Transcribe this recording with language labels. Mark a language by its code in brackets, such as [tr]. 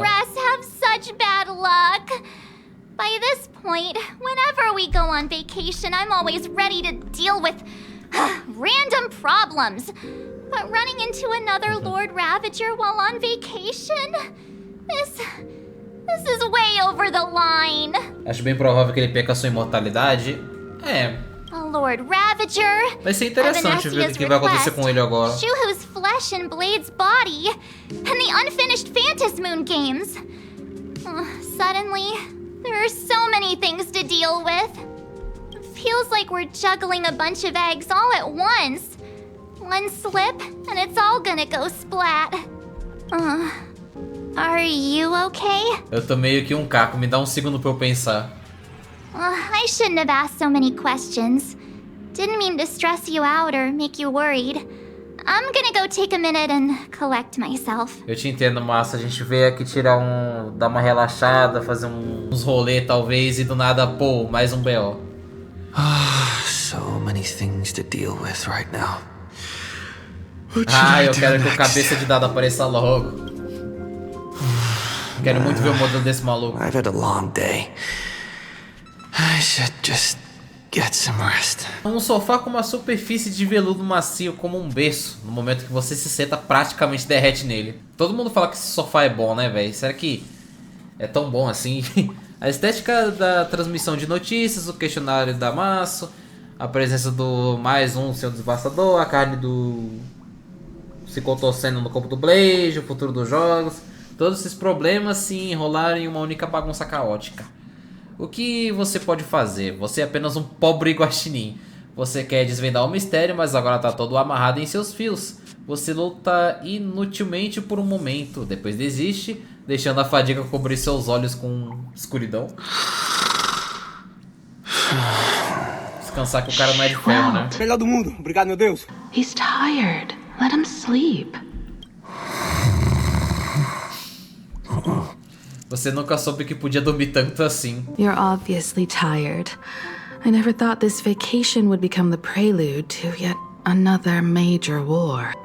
[en] Express have such bad luck? By this point, whenever we go on vacation, I'm always ready to deal with random problems. But running into another Lord Ravager while on vacation? This is way over the line. [pt] Acho bem provável que ele perca a sua imortalidade. É. [en] A Lord Ravager. [pt] Vai ser interessante ver o que vai acontecer com ele agora. [en] Shuhu's flesh and Blade's body, and the unfinished Phantasm Moon games. Suddenly, there are so many things to deal with. It feels like we're juggling a bunch of eggs all at once. One slip, and it's all gonna go splat. Are you okay? [pt] Eu tô meio que um caco, me dá um segundo pra eu pensar. [en] I shouldn't have asked so many questions. Didn't mean to stress you out or make you worried. I'm gonna go take a minute and collect myself. [pt] Eu te entendo, Massa. A gente veio aqui dar uma relaxada, fazer uns rolê talvez, e do nada, pô, mais um BO. [en] So many things to deal with right now. [pt] Eu quero que o cabeça de dado apareça logo. Quero muito ver o modelo desse maluco. [en] I've had a long day. I should just get some rest. [pt] Um sofá com uma superfície de veludo macio como um berço. No momento que você se senta, praticamente derrete nele. Todo mundo fala que esse sofá é bom, né, velho? Será que é tão bom assim? A estética da transmissão de notícias, o questionário da Maço, a presença do mais um seu devastador, a carne do... se contorcendo no corpo do Blade, o futuro dos jogos. Todos esses problemas se enrolaram em uma única bagunça caótica. O que você pode fazer? Você é apenas um pobre guaxinim. Você quer desvendar o mistério, mas agora está todo amarrado em seus fios. Você luta inutilmente por um momento, depois desiste, deixando a fadiga cobrir seus olhos com escuridão. Descansar que o cara não é de ferro, né? Melhor do mundo, obrigado, meu Deus. [en] He's tired. Let him sleep. [pt] Você nunca soube que podia dormir tanto assim. [en] You're obviously tired. I never thought this vacation would become the prelude to yet another major war.